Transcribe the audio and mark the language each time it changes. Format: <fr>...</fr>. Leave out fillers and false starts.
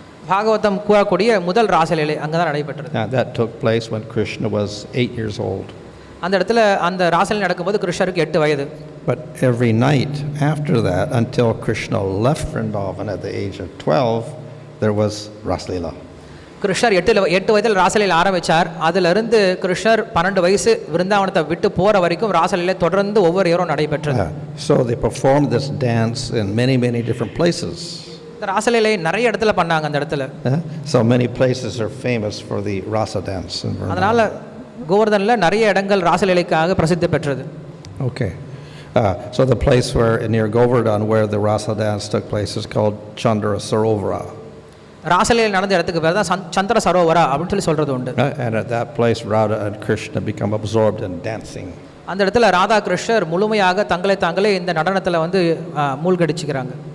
<ta>பாகவதம் கூறக்கூடிய முதல் ராசலீலை அங்கதான் நடைபெற்றது.</ta> <en>That took place when Krishna was 8 years old.</en> <ta>அந்த இடத்துல அந்த ராசலீலை நடக்கும்போது கிருஷ்ணருக்கு 8 வயது.</ta> <en>But every night after that until Krishna left Vrindavan at the age of 12 there was raslila.</en> <ta>கிருஷ்ணர் 8 வயதில் ராசலீலை ஆரம்பிச்சார். அதுல இருந்து கிருஷ்ணர் 12 வயசு விருந்தாவனத்தை விட்டு போற வரைக்கும் ராசலீலை தொடர்ந்து ஒவ்வொரு இரவும் நடைபெற்றது.</ta> <en>So they performed this dance in many different places.</en> <ta>இந்த ராசலீலை நிறைய இடத்துல பண்ணாங்க அந்த இடத்துல.</ta> <en>So many places are famous for the rasa dance.</en> <ta>அதனால கோவர்தன்ல நிறைய இடங்கள் ராசலீலைக்காக பிரசித்தி பெற்றது.</ta> <en>Okay. So the place where near Govardhan where the rasa dance took place is called Chandra Sarovara.</en> <ta>ராசலீலை நடந்த இடத்துக்கு பேர் தான் சந்திர சரோவரா அப்படின்னு சொல்லி சொல்றது உண்டு.</ta> <en>And at that place Radha and Krishna become absorbed in dancing.</en> <ta>அந்த இடத்துல ராதா கிருஷ்ணர் முழுமையாக தாங்களே இந்த நடனத்துல வந்து மூழ்கடிச்சுக்கிறாங்க.</ta>